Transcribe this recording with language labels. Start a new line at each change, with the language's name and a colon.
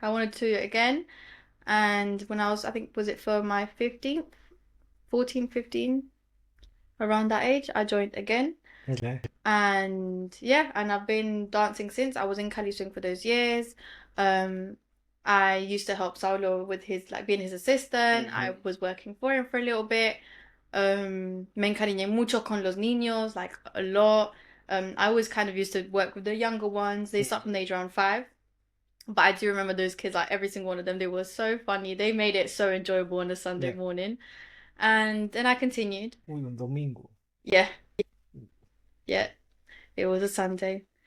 English: I wanted to again. And when I was, I think, was it for my 15th, 14, 15, around that age, I joined again. Okay. And yeah, and I've been dancing since. I was in Cali Swing for those years. I used to help Saulo with his, like, being his assistant. I was working for him for a little bit.
Spanish: Me encariñé mucho con los niños,
English: like a lot. I always kind of used to work with the younger ones. They start from the age around 5. But I do remember those kids, like every single one of them, they were so funny. They made it so enjoyable on a Sunday morning. And then I continued.
Spanish: Un domingo.
English: Yeah. Yeah. It was a Sunday.